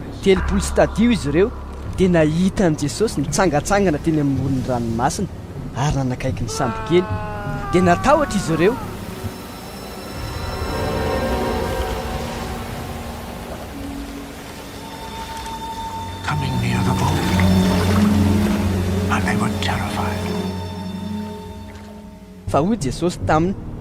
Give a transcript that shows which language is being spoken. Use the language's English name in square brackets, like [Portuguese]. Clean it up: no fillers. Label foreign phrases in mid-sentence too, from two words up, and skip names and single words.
[Malagasy] 30 stadio izy ireo, dia nahita ny Jesosy nitsangatsangana teny amin'ny moron'ny ranomasina ary nanakaiky ny sambokely, dia natahotra izy ireo. [English] Coming near the boat, and they were terrified. [Malagasy] Fa hoy Jesosy taminy,